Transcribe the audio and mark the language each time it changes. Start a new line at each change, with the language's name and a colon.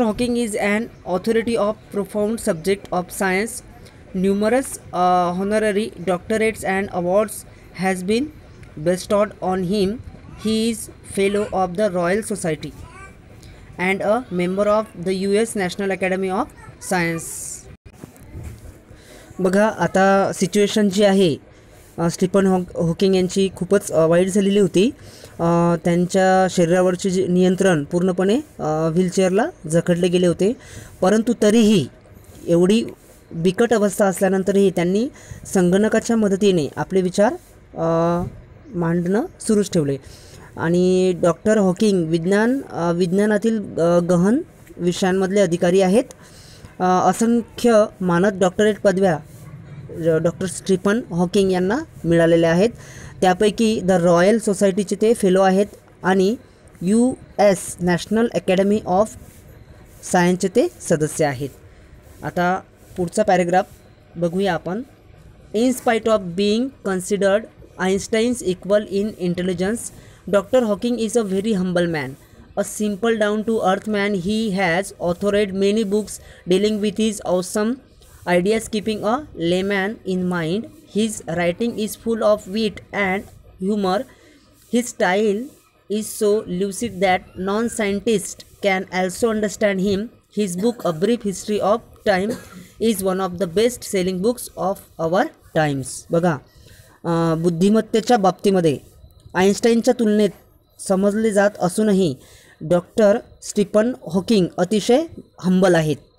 English: Hawking is an authority of profound subject of science. Numerous honorary doctorates and awards has been bestowed on him. He is fellow of the Royal Society and a member of the US National Academy of Science.
Marathi: बघा, आता situation जी आहे Stephen Hawking यांची खूपच वाईट झालेली होती. त्यांच्या शरीरावरचे जे नियंत्रण पूर्णपणे व्हीलचेअरला जखडले गेले होते. परंतु तरीही एवढी बिकट अवस्था असल्यानंतरही त्यांनी संगणकाच्या मदतीने आपले विचार मांडणं सुरूच ठेवले. आणि डॉक्टर हॉकिंग विज्ञानातील गहन विषयांमधले अधिकारी आहेत. असंख्य मानद डॉक्टरेट पदव्या डॉक्टर स्टीफन हॉकिंग यांना मिळालेल्या आहेत. त्यापैकी द रॉयल सोसायटीचे ते फेलो आहेत आणि US नॅशनल अकॅडमी ऑफ सायन्सचे ते सदस्य आहेत. आता पुढचा पॅरेग्राफ बघूया आपण.
English: In spite of being considered Einstein's equal in intelligence, doctor Hawking is a very humble man, a simple down to earth man. He has authored many books dealing with his awesome ideas, keeping a layman in mind. His writing is full of wit and humor. His style is so lucid that non-scientists can also understand him. His book, A Brief History of Time, is one of the best-selling books of our times.
Marathi: बघा, बुद्धिमत्तेच्या बाबतीमध्ये आइन्स्टाईनच्या तुलनेत समजले जात असूनही doctor Stephen Hawking अतिशय humble आहेत.